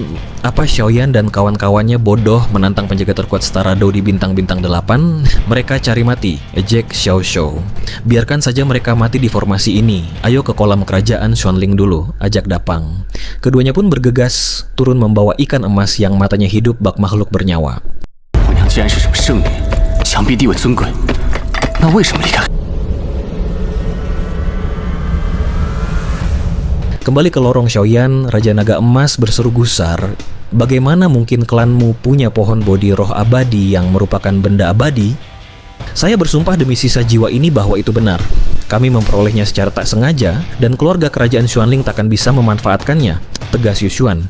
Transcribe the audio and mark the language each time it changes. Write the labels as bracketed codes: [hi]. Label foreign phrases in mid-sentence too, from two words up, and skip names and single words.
[id] Apa Xiaoyan dan kawan-kawannya bodoh menantang penjaga terkuat setara Dou di bintang-bintang 8? Mereka cari mati, ejek Xiao Shou. Biarkan saja mereka mati di formasi ini. Ayo ke kolam kerajaan Xuanling dulu, ajak Dapang. Keduanya pun bergegas, turun membawa ikan emas yang matanya hidup bak makhluk bernyawa. [zh] 姑娘既然是什么圣女，想必地位尊贵，那为什么离开？ [id] Kembali ke lorong Xiaoyan, Raja Naga Emas berseru gusar. Bagaimana mungkin klanmu punya pohon bodi roh abadi yang merupakan benda abadi? Saya bersumpah demi sisa jiwa ini bahwa itu benar. Kami memperolehnya secara tak sengaja, dan keluarga kerajaan Xuanling takkan bisa memanfaatkannya, tegas Yuxuan.